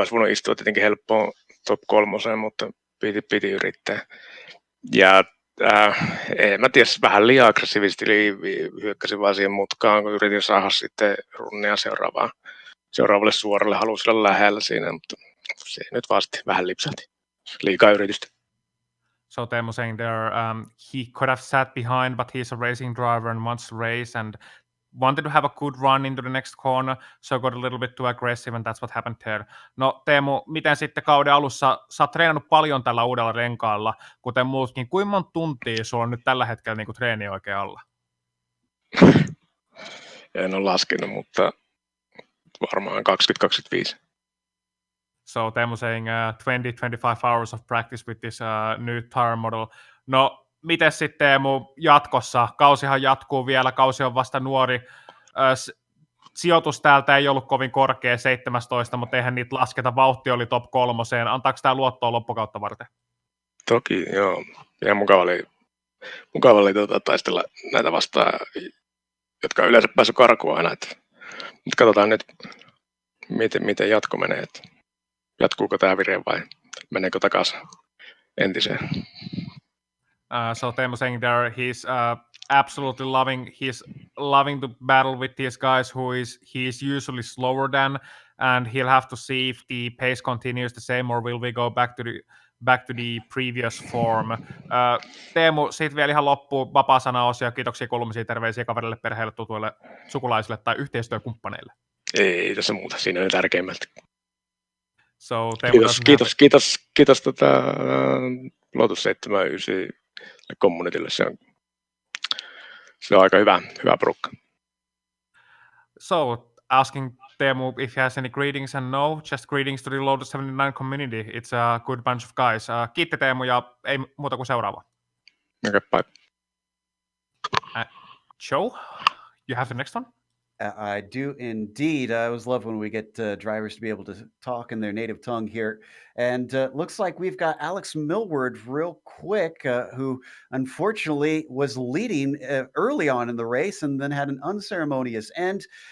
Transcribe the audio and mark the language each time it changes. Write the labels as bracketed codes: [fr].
[fi] Olisi voinut istua tietenkin helppoon top 3, mutta piti yrittää. Ja en mä tiedä, vähän liian aggressiivisesti hyökkäsin vaan siihen mutkaan, kun yritin saada sitten runnia seuraavalle suoralle. Halusin olla lähellä siinä, mutta se nyt vaan sitten vähän lipsahti. Liikaa yritystä. [en] So Teemu saying there, he could have sat behind, but he's a racing driver and wants to race and wanted to have a good run into the next corner, so got a little bit too aggressive and that's what happened there. [fi] No Teemu, miten sitten kauden alussa, sä oot treenannut paljon tällä uudella renkaalla, kuten muutkin, kuinka monta tuntia sulla on nyt tällä hetkellä niin kuin treeni oikein alla? En ole laskenut, mutta varmaan 20-25. [en] So Teemu saying 20-25 hours of practice with this new tire model. [fi] No, miten sitten Teemu jatkossa? Kausihan jatkuu vielä, kausi on vasta nuori. Sijoitus täältä ei ollut kovin korkea, 17, mutta eihän niitä lasketa. Vauhti oli top 3. Antaako tämä luottoa loppukautta varten? Toki, joo. Ja mukava oli taistella näitä vastaan, jotka on yleensä päässyt karkuun aina. Nyt katsotaan nyt, miten jatko menee. Että jatkuuko tämä vire vai meneekö takaisin entiseen. [en] So Teemu saying there he's absolutely loving to battle with these guys he's usually slower than, and he'll have to see if the pace continues the same or will we go back to the previous form. [fi] Teemu, siitä vielä ihan loppuun vapaa sanaosio, kiitoksia kuulumisia, terveisiä kaverille, perheelle, tutuille, sukulaisille tai yhteistyökumppaneille. Ei tässä muuta, siinä on tärkeimmältä. [en] So, Teemu, [fi] kiitos Lotus 79 communitylle, se on aika hyvä porukka. [en] So, asking Teemu if he has any greetings, and no, just greetings to the Lotus 79 community. It's a good bunch of guys. [fi] Kiitti Teemu ja ei muuta kuin seuraava. [en] Okay, bye. Joe, you have the next one? I do indeed. I always love when we get drivers to be able to talk in their native tongue here. And looks like we've got Alex Millward real quick, who unfortunately was leading early on in the race and then had an unceremonious end.